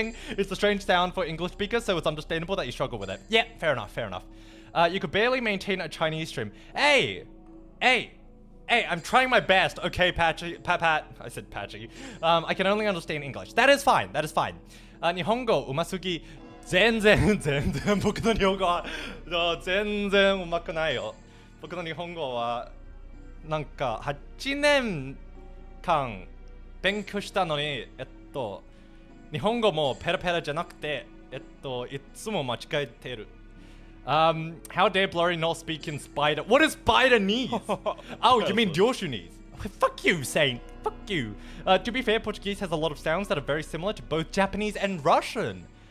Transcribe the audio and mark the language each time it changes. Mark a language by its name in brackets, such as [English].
[English] It's a strange sound for English speakers, so it's understandable that you struggle with it. Yeah, fair enough. You could barely maintain a Chinese stream. Hey, I'm trying my best. Okay, Patchy. Pat. I said Patchy. I can only understand English. That is fine. [Japanese] 日本語うますぎ。全然僕の日本語は全然うまくないよ。僕の日本語はなんか8年間勉強したのに、日本語もペラペラじゃなくて、いつも間違えてる。 [English] How dare Blurry not speak in Spider? What is Spider-nese? Oh, you mean Yoshunese? Fuck you, Saint. Fuck you. To be fair, Portuguese has a lot of sounds that are very similar to both Japanese and Russian.